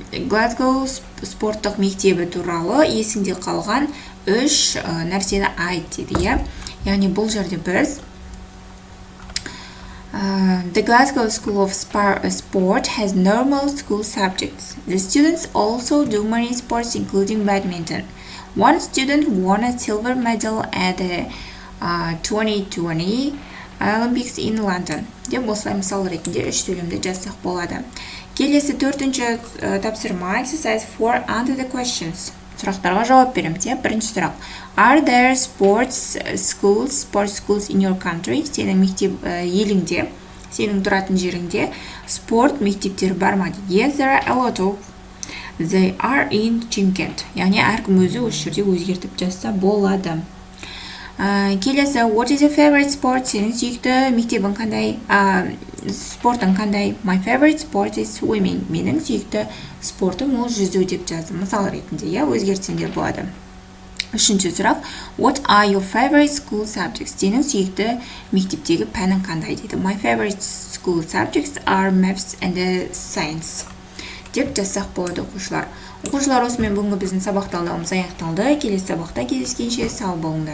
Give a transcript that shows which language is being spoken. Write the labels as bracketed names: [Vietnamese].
[Kazakh] Glasgow спорттық мектебі туралы есіңде қалған 3 нәрсені айт дейді. Яғни бұл жерде біз [English] The Glasgow School of Sport has normal school subjects. The students also do many sports including badminton. One student won a silver medal at the 2020 Olympics in London. [Kazakh] Деп осылай мысал ретінде үш сөйлемді жазсақ болады. Келесі төртінші тапсырма exercise 4 answer the questions. Сұрақтарға жауап береміз. Бірінші сұрақ. [English] Are there sports schools in your country? [Kazakh] Сенің мектеп еліңде, сенің тұратын жеріңде спорт мектептері бар ма? [English] Yes, there are a lot of. They are in Chimkent. [Kazakh] Яғни әркім өзі жерде өзгертіп жазса болады. [English] Келесі, what is your favorite sport? [Kazakh] Сенің сүйікті мектебің қандай? Спортың қандай? [English] My favorite sport is swimming. [Kazakh] Менің сүйікті спортым ол жүзу деп жаздым. Мысал ретінде, өзгертсеңдер болады. Үшінші сұрақ, [English] what are your favorite school subjects? [Kazakh] Сенің сүйікті мектептегі пәнің қандай дейді. [English] My favorite school subjects are maths and science. [Kazakh] Деп жазсақ болады оқушылар. Оқушылар, осымен бүгінгі біздің сабақ талдауымыз аяқталды. Келесі сабақта кездескенше сау болыңдар.